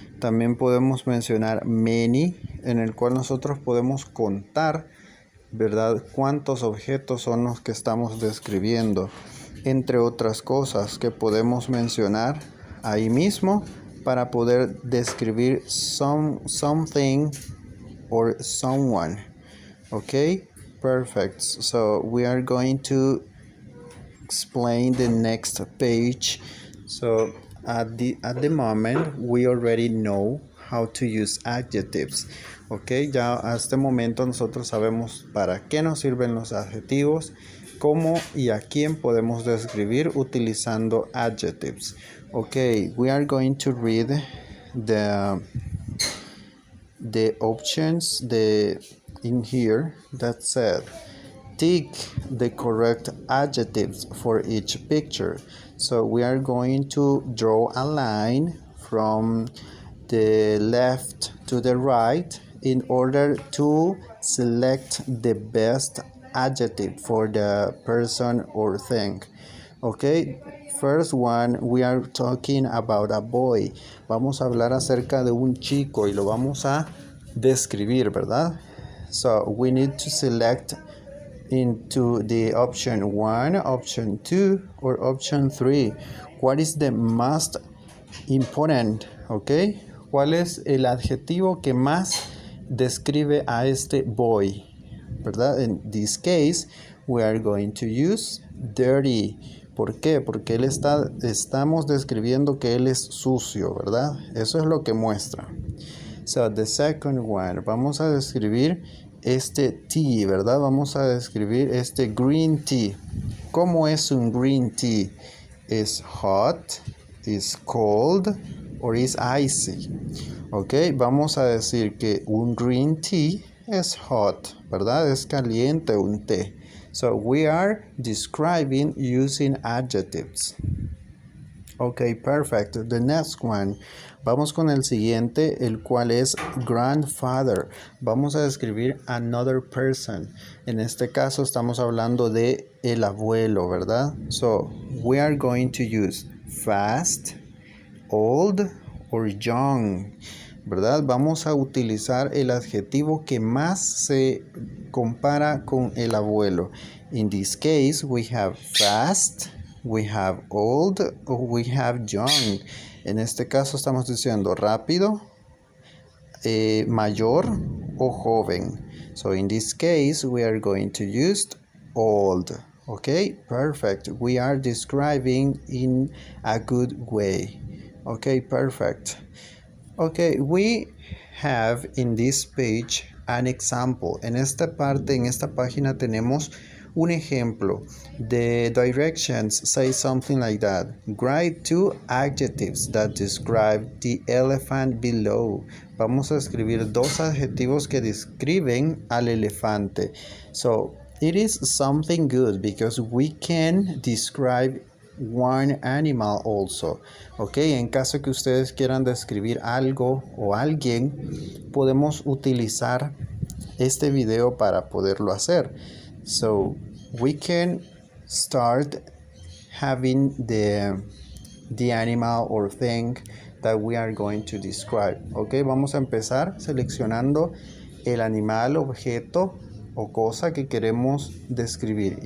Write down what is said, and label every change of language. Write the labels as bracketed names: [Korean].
[Spanish] También podemos mencionar many, en el cual nosotros podemos contar, ¿verdad?, cuántos objetos son los que estamos describiendo, entre otras cosas que podemos mencionar ahí mismo para poder describir [English] something or someone. [Spanish] Ok, [English] Perfect. So we are going to explain the next page. So at the moment we already know how to use adjectives. [Spanish] Ok, ya a este momento nosotros sabemos para qué nos sirven los adjetivos, cómo y a quién podemos describir utilizando adjectives. [English] Ok, we are going to read the options in here that said tick the correct adjectives for each picture. So we are going to draw a line from the left to the right in order to select the best adjective for the person or thing. Okay, first one, we are talking about a boy. [Spanish] Vamos a hablar acerca de un chico y lo vamos a describir, ¿verdad? [English] So we need to select into the option 1, option 2, or option 3. What is the most important? [Spanish] Okay, ¿cuál es el adjetivo que más describe a este boy? ¿Verdad? [English] In this case, we are going to use dirty. [Spanish] ¿Por qué? Porque estamos describiendo que él es sucio, ¿verdad? Eso es lo que muestra. [English] So, the second one, [Spanish] vamos a describir este tea, ¿verdad? Vamos a describir este green tea. ¿Cómo es un green tea? ¿Es hot? ¿Es cold? ¿O es icy? Ok, vamos a decir que un green tea es hot, ¿verdad? Es caliente un té. [English] So we are describing using adjectives. Ok, perfect. The next one. [Spanish] Vamos con el siguiente, el cual es grandfather. Vamos a describir [English] another person. [Spanish] En este caso estamos hablando de el abuelo, ¿verdad? [English] So, we are going to use fast, old, or young, ¿verdad? [Spanish] Vamos a utilizar el adjetivo que más se compara con el abuelo. [English] In this case, we have fast, we have old, or we have young. [Spanish] En este caso estamos diciendo rápido, mayor o joven. [English] So in this case, we are going to use old. Okay, perfect. We are describing in a good way. Okay, perfect. Okay, we have in this page an example. [Spanish] En esta parte, en esta página tenemos un ejemplo. [English] The directions say something like that. Write 2 adjectives that describe the elephant below. [Spanish] Vamos a escribir 2 adjetivos que describen al elefante. [English] So, it is something good because we can describe one animal also. [Spanish] Ok, en caso que ustedes quieran describir algo o alguien, podemos utilizar este video para poderlo hacer. [English] So we can start having the animal or thing that we are going to describe. [Spanish] Ok, vamos a empezar seleccionando el animal, objeto o cosa que queremos describir.